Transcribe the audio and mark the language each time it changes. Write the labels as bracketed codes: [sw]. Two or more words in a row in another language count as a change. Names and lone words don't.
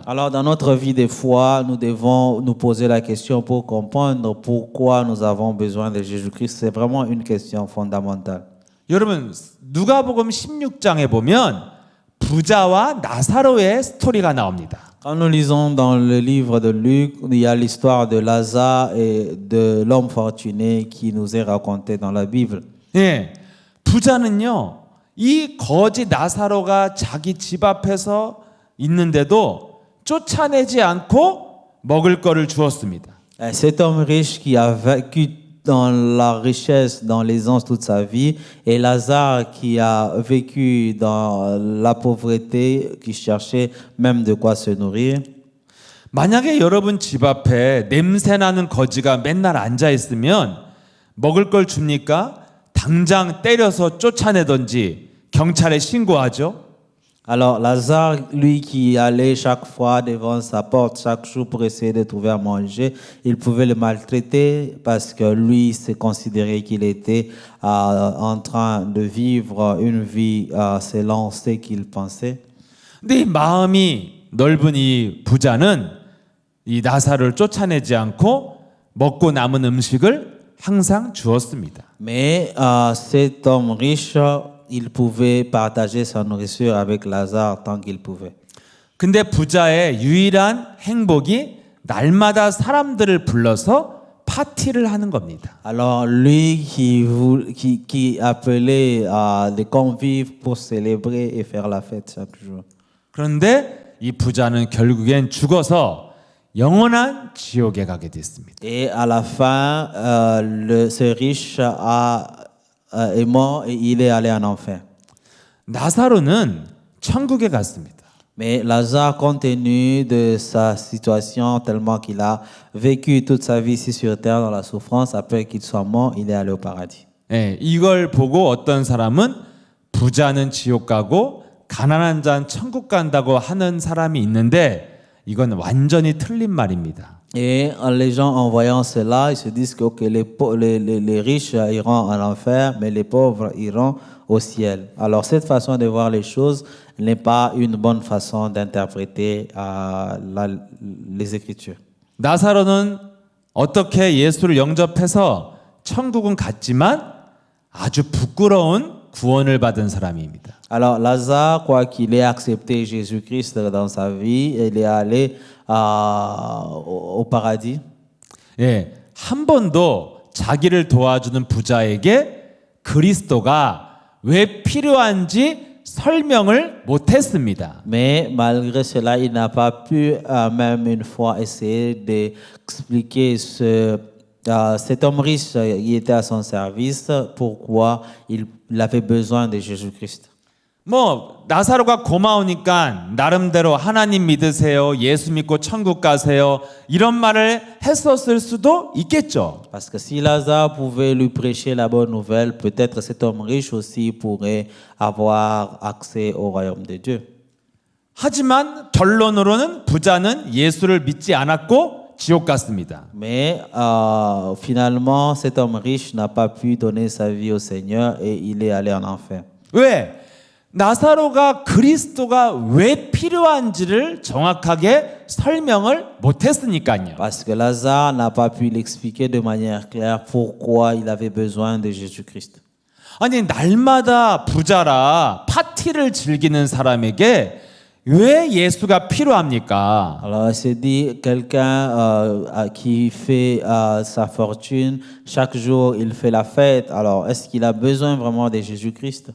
[fr] Alors, dans notre vie de foi, nous devons nous poser la question pour comprendre pourquoi nous avons besoin de Jésus-Christ. C'est vraiment une question fondamentale. [ko] 여러분, 누가복음 16장에 보면 부자와 나사로의 스토리가 나옵니다. [fr] Quand nous lisons dans le livre de Luc, il y a l'histoire de Lazare et de l'homme fortuné qui nous est racontée dans la Bible. [ko] 예, 부자는요, 이 거지 나사로가 자기 집 앞에서 있는데도 쫓아내지 않고 먹을 거를 주었습니다. [fr] Cet homme riche qui a vécu dans la richesse, dans l'aisance toute sa vie, et Lazare qui a vécu dans la pauvreté, qui cherchait même de quoi se nourrir. [ko] 만약에 여러분 집 앞에 냄새 나는 거지가 맨날 앉아 있으면 먹을 걸 줍니까? 당장 때려서 쫓아내던지 경찰에 신고하죠. [fr] Alors Lazare, lui qui allait chaque fois devant sa porte chaque jour pour essayer de trouver à manger, il pouvait le maltraiter parce que lui se considérait qu'il était en train de vivre une vie selon ce qu'il pensait. [ko] 근데 이 마음이 넓은 이 부자는 이 나사로를 쫓아내지 않고 먹고 남은 음식을 항상 주었습니다. [fr] Mais cet homme riche, il pouvait partager sa nourriture avec Lazare tant qu'il pouvait. [ko] 근데 부자의 유일한 행복이 날마다 사람들을 불러서 파티를 하는 겁니다. [fr] Alors lui qui appelait les convives pour célébrer et faire la fête chaque jour. [ko] 그런데 이 부자는 결국엔 죽어서 영원한 지옥에 가게 됐습니다. [fr] Et à la fin, ce riche est mort et il est allé en enfer. [ko] 나사로는 천국에 갔습니다. [fr] Mais Lazare, compte tenu de sa situation, tellement qu'il a vécu toute sa vie ici sur terre dans la souffrance, après qu'il soit mort, il est allé au paradis. [ko] 예, 이걸 보고 어떤 사람은 부자는 지옥 가고 가난한 자는 천국 간다고 하는 사람이 있는데 이건 완전히 틀린 말입니다. [fr] Et les gens, en voyant cela, ils se disent que okay, les riches iront en enfer, mais les pauvres iront au ciel. Alors cette façon de voir les choses n'est pas une bonne façon d'interpréter les Écritures. [ko] 나사로는 어떻게 예수를 영접해서 천국은 갔지만 아주 부끄러운 구원을 받은 사람입니다. [fr] Alors Lazare, quoi qu'il ait accepté Jésus-Christ dans sa vie, il est allé au paradis. [ko] 예, 한 번도 자기를 도와주는 부자에게 그리스도가 왜 필요한지 설명을 못했습니다. [fr] Mais malgré cela, il n'a pas pu même une fois essayer d'expliquer cet homme riche qui était à son service pourquoi il avait besoin de Jésus-Christ. [ko] 뭐 나사로가 고마우니까 나름대로 하나님 믿으세요, 예수 믿고 천국 가세요 이런 말을 했었을 수도 있겠죠. [fr] Parce que si Lazare pouvait lui prêcher la bonne nouvelle, peut-être cet homme riche aussi pourrait avoir accès au royaume de Dieu. [ko] 하지만 결론으로는 부자는 예수를 믿지 않았고 지옥 갔습니다. [fr] Mais finalement, cet homme riche n'a pas pu donner sa vie au Seigneur et il est allé en enfer. [ko] 왜? 나사로가 그리스도가 왜 필요한지를 정확하게 설명을 못했으니까요. [fr] Parce que Lazare n'a pas pu l'expliquer de manière claire pourquoi il avait besoin de Jésus-Christ. [ko] 아니 날마다 부자라 파티를 즐기는 사람에게 왜 예수가 필요합니까? [fr] Alors, il s'est dit, quelqu'un qui fait sa fortune, chaque jour il fait la fête, alors est-ce qu'il a besoin vraiment de Jésus-Christ?